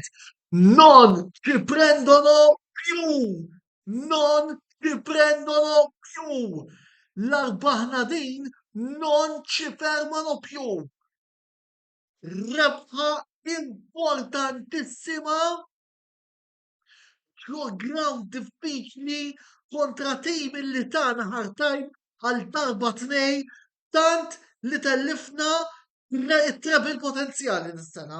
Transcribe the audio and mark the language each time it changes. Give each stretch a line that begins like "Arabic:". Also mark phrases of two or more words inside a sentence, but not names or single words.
Italian: Non ci prendono più! Non ci prendono più!
Maltese: L-arbaħna din
Italian: non ci fermano più!
Maltese: Rebħa importantissima ġo ground diffiċli kontra tim li tagħna ħartajn għal darba tnej tant li tellifna it-treble potenzjali nis-sena.